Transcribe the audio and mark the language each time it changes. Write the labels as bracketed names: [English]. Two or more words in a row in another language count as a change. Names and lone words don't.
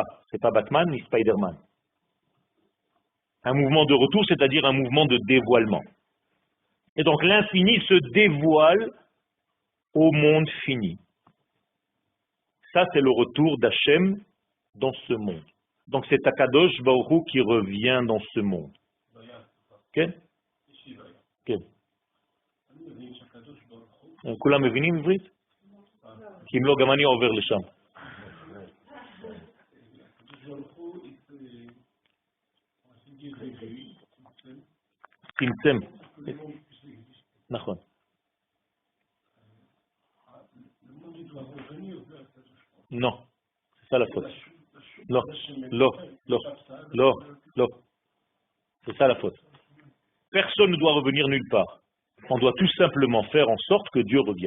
[French] C'est pas Batman ni Spider-Man. Un mouvement de retour, c'est-à-dire un mouvement de dévoilement. Et donc l'infini se dévoile au monde fini. Ça, c'est le retour d'Hachem dans ce monde. Donc c'est [Hebrew] הקדוש ברוך הוא [French] qui revient dans ce monde. [Hebrew] Ok? Ok. כולם מבינים עברית? כי אם לא, גם אני עובר לשם. צמצום. נכון. [French] Non, c'est ça la faute. Non, non. C'est ça la faute. Personne ne doit revenir nulle part. On doit tout simplement faire en sorte que Dieu revienne.